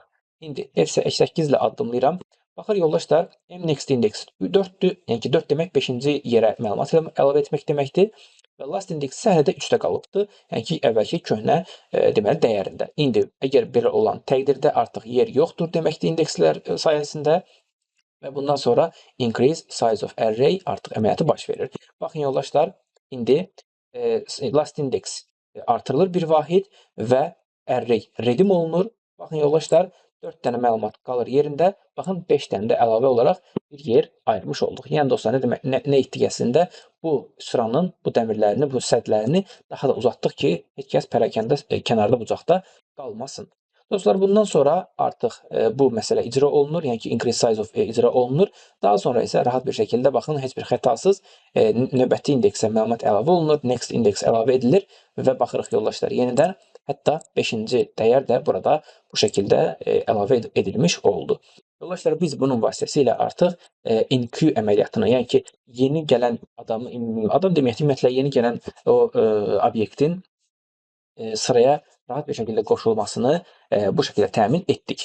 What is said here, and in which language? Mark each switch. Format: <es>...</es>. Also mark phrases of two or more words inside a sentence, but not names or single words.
<az>İndi F8 ilə addımlayıram. Baxır yoldaşlar, M</az> <en>next index</en> <az>4-dür. Yəni ki, 4 demək 5-ci yerə məlumat əlavə etmək deməkdir. Və</az> <en>last index</en> <az>isə hələ də 3-də qalıbdır. Yəni ki, əvvəlki köhnə deməli dəyərində. İndi əgər belə olan təqdirdə artıq yer yoxdur deməkdir indekslər sayəsində. Və bundan sonra</az> <en>increase size of array</en> <az>artıq əməliyyatı baş verir. Baxın yoldaşlar, indi</az> <en>last index</en> <az>artırılır bir vahid və</az> <en>array redim</en> <az>olunur. Baxın yoldaşlar, 4 dənə məlumat qalır yerində. Baxın, 5 dənə də əlavə olaraq bir yer ayırmış olduq. Yəni dostlar, nə etdik əslində? Bu sıranın, bu dəmirlərini, bu sədlərini daha da uzatdıq ki, heç kəs pərəkəndə kənarda bucaqda qalmasın. Dostlar, bundan sonra artıq bu məsələ icra olunur, yəni ki,</az> <en>increase size of</en> <az>icra olunur. Daha sonra isə rahat bir şəkildə baxın, heç bir xətasız növbəti indeksə məlumat əlavə olunur,</az> <en>next indeks</en> <az>əlavə edilir və baxırıq yoldaşlar yenidən, hətta 5-ci dəyər də burada bu şəkildə əlavə edilmiş oldu. Yoldaşlar, biz bunun vasitəsilə artıq enqueue əməliyyatını, yəni ki, yeni gələn adam deməkdir, ümumiyyətlə yeni gələn o obyektin sıraya rahat bir şəkildə qoşulmasını bu şəkildə təmin etdik.</az>